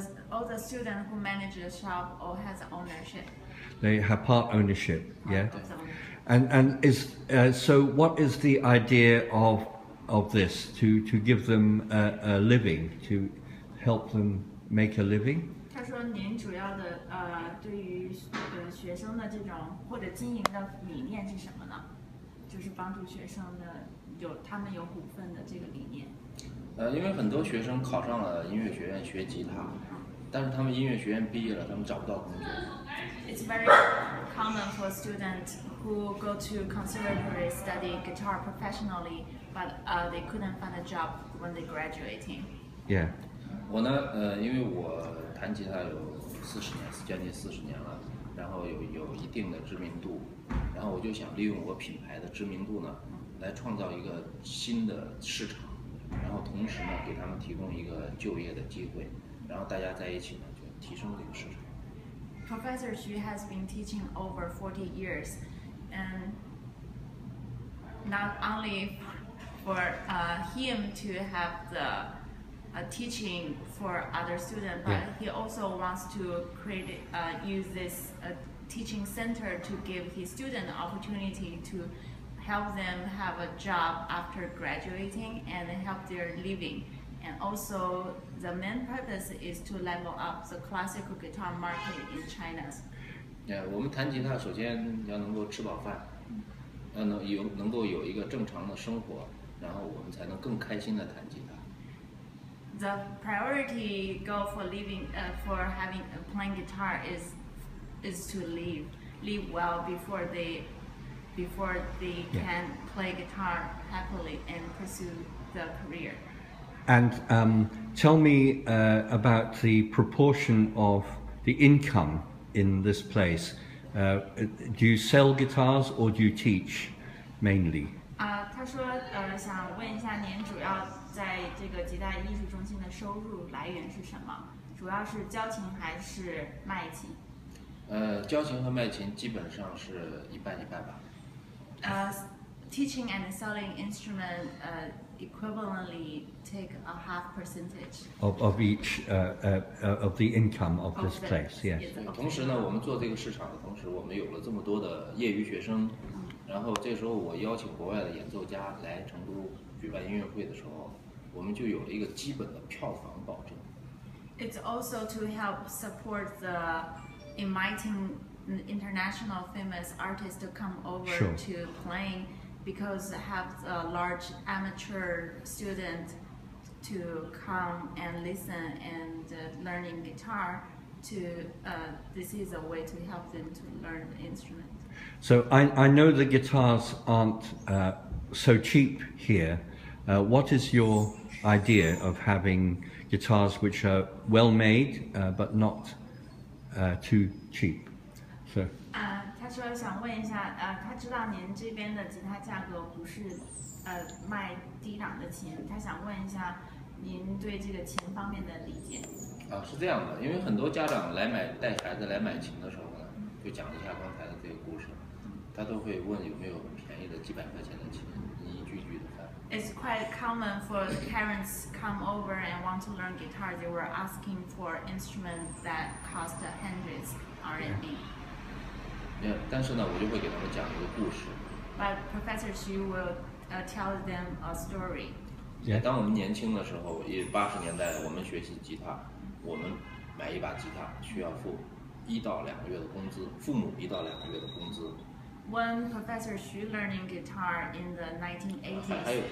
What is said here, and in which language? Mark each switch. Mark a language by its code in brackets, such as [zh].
[en] All the students who manage the shop all has ownership. they have part ownership, yeah? Of the ownership. And is so what is the idea of this, to give them a living, to help them make a living? [zh] 他说：“您主要的对于学生的这种或者经营的理念是什么呢？就是帮助学生的他们有股份的这个理念。因为很多学生考上了音乐学院学吉他，但是他们音乐学院毕业了，他们找不到工作。 [en] It's very common for students who go to conservatory study guitar professionally, but they couldn't find a job when they graduating. Yeah. [zh] 我呢，因为我弹吉他有40年，将近40年了，然后有一定的知名度，然后我就想利用我品牌的知名度呢，来创造一个新的市场，然后同时呢，给他们提供一个就业的机会，然后大家在一起呢，就提升这个市场。 [en] Professor Xu has been teaching over 40 years, and not only for him to have the teaching for other students, but he also wants to use this teaching center to give his student the opportunity to help them have a job after graduating and help their living. And also, the main purpose is to level up the classical guitar market in China. [zh] 我们弹吉他首先要能够吃饱饭，能够有一个正常的生活，然后我们才能更开心的弹吉他。 [en] The priority goal for playing guitar is to live well before they can play guitar happily and pursue the career. And tell me about the proportion of the income in this place. Do you sell guitars or do you teach mainly? [zh] 他说想问一下您主要在这个吉他艺术中心的收入来源是什么？主要是教琴还是卖琴？教琴和卖琴基本上是一半一半吧。 [en] Teaching and selling instrument equivalently take a half percentage of each of the income of this place, yes. [zh] 同时呢，我们做这个市场的同时，我们有了这么多的业余学生，然后这时候我邀请国外的演奏家来成都举办音乐会的时候，我们就有了一个基本的票房保证。 [en] It's also to help support the inviting international famous artists to come over to playing, because have a large amateur student to come and listen and learning guitar. This is a way to help them to learn the instrument. So I know the guitars aren't so cheap here. What is your idea of having guitars which are well made but not too cheap? So. [zh] 他说想问一下，他知道您这边的吉他价格不是卖低档的琴，他想问一下您对这个琴方面的理解。是这样的，因为很多家长带孩子来买琴的时候呢，就讲一下刚才的这个故事，他都会问有没有很便宜的几百块钱的琴，一句句的翻。 [en] It's quite common for parents come over and want to learn guitar. They were asking for instruments that cost hundreds RMB. [zh] 但是呢，我就会给他们讲一个故事。 [en] But Professor Xu will tell them a story. [zh] 当我们年轻的时候，80年代我们学习吉他，我们买一把吉他需要付1到2个月的工资，父母1到2个月的工资。 [en] When Professor Xu learning guitar in the 1980s.